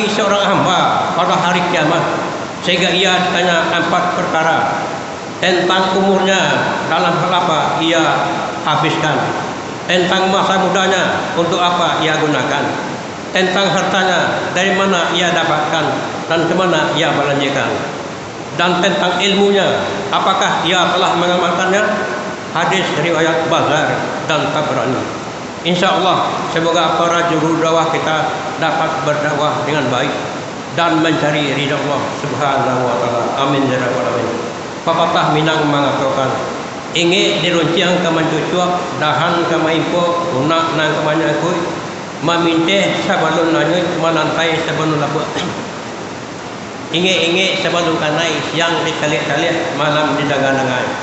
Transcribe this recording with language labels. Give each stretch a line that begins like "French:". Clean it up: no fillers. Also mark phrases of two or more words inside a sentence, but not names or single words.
Indonesian: seorang hamba pada hari kiamat sehingga ia ditanya 4 perkara tentang umurnya, dalam hal apa ia habiskan, tentang masa mudanya untuk apa ia gunakan, tentang hartanya dari mana ia dapatkan dan kemana ia belanjakan, dan tentang ilmunya apakah ia telah mengamalkannya. Hadis riwayat Bazar dan Tabrani. InsyaAllah semoga para juru dakwah kita dapat berdakwah dengan baik dan mencari ridha Allah
Arabic: سبحانه وتعالى. آمين يا رب العالمين.
Minangkabau: Papatah minang mengatakan, inge dirunciang ka mancucuak, dahan ka maimpo, unak nang ka manyakui, maminte sabalun nanyut, malantai sabalun labu. Inge sabalun kanai, siang dikalik-kalik, malam didagan-dagan.